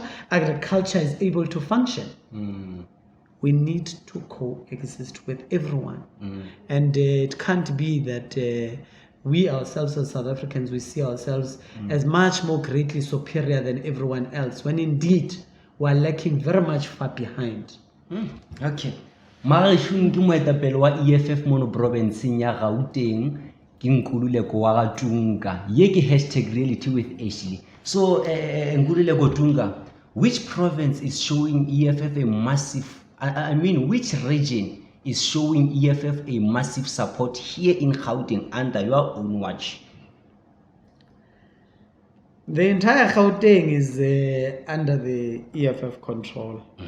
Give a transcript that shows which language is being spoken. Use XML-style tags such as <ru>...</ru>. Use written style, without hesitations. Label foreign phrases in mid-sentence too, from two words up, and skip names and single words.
<en>Agriculture is able to function. We need to coexist with everyone. And it can't be that we ourselves as South Africans, we see ourselves as much more greatly superior than everyone else, when indeed we are lacking very much far behind. Okay.</en> <tn>Marishun ke moetapele wa EFF mono provinceng ya Gauteng ke Nkululeko Dunga. Ye ke #reality with Ashley.</tn> <en>So Nkululeko Dunga, which province is showing EFF a massive, which region is showing EFF a massive support here in Gauteng under your own watch? The entire Gauteng is under the EFF control.</en>